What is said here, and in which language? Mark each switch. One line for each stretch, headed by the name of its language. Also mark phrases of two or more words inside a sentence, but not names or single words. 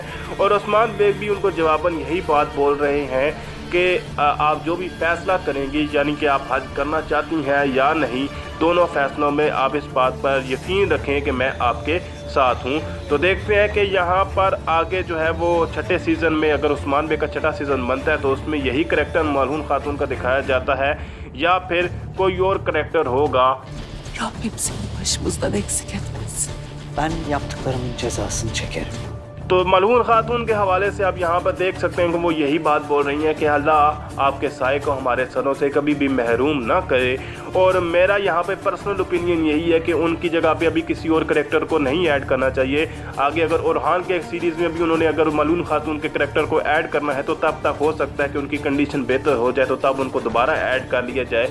Hindi: और उस्मान बे भी उनको जवाबन यही बात बोल रहे हैं कि आप जो भी फ़ैसला करेंगी, यानी कि आप हज करना चाहती हैं या नहीं, दोनों फैसलों में आप इस बात पर यकीन रखें कि मैं आपके साथ हूं। तो देखते हैं कि यहाँ पर आगे जो है वो छठे सीज़न में अगर उस्मान बे का छठा सीज़न बनता है तो उसमें यही करैक्टर मलून खातून का दिखाया जाता है या फिर कोई और करैक्टर होगा।
Turkish: Rabbim seni başımızdan eksik etmesin. Ben yaptıklarımın cezasını çekerim.
Hindi: तो मलून खातून के हवाले से आप यहाँ पर देख सकते हैं कि वो यही बात बोल रही हैं कि अल्लाह आपके साए को हमारे सरों से कभी भी महरूम ना करे। और मेरा यहाँ पे
English: personal opinion
Hindi: यही है कि उनकी जगह पे अभी किसी और करैक्टर को नहीं ऐड करना चाहिए। आगे अगर ओरहान के सीरीज़ में भी उन्होंने अगर मलून खातून के करैक्टर को ऐड करना है तो तब तक हो सकता है कि उनकी कंडीशन बेहतर हो जाए, तो तब उनको दोबारा ऐड कर लिया जाए।